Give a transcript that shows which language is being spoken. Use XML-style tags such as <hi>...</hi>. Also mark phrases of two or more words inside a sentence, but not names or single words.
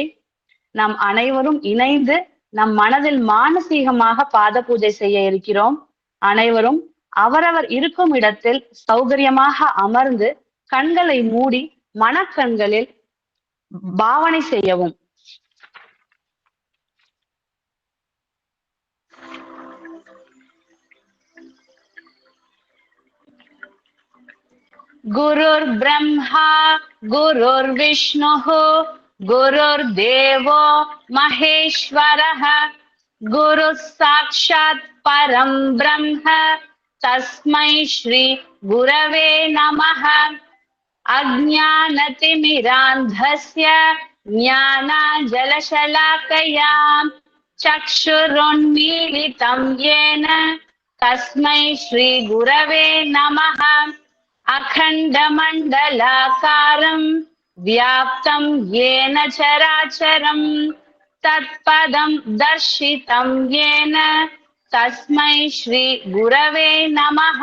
<ta>நாம் அனைவரும் இணைந்து நம் மனதில் மானசீகமாக பாத பூஜை செய்ய இருக்கிறோம். அனைவரும் அவரவர் இருக்கும் இடத்தில் சௌகரியமாக அமர்ந்து கண்களை மூடி மனக்கண்களில் பாவனை செய்யவும்.</ta> <sa>गुरुर् ब्रह्मा गुरुर् विष्णुः गुरुर् देवो महेश्वरः गुरुः साक्षात् परं ब्रह्म तस्मै श्री गुरवे नमः. अज्ञानतिमिरान्धस्य ज्ञानाञ्जनशलाकया चक्षुरुन्मीलितं येन तस्मै श्री गुरवे नमः. अखण्डमण्डलाकारं व्याप्तं येन चराचरम् तत्पदं दर्शितं येन तस्मै श्री गुरवे नमः.</sa>